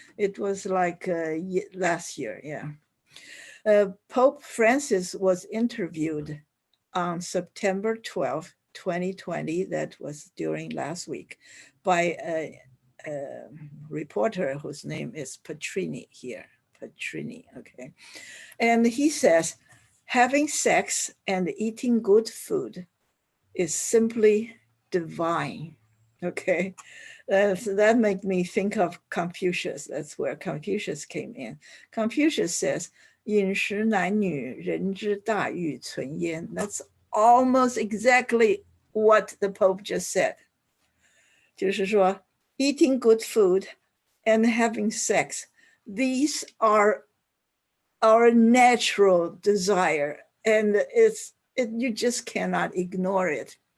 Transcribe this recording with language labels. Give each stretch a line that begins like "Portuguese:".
English: It was like last year, yeah. Pope Francis was interviewed on September 12, 2020, that was during last week, by a reporter whose name is Petrini here, Petrini, okay. And he says, having sex and eating good food is simply divine, okay? So that made me think of Confucius. That's where Confucius came in. Confucius says,
Chinese: 饮食男女，人之大欲存焉.
English: That's almost exactly what the Pope just said.
Chinese: 就是说,
English: eating good food and having sex, these are our natural desire, and you just cannot ignore it.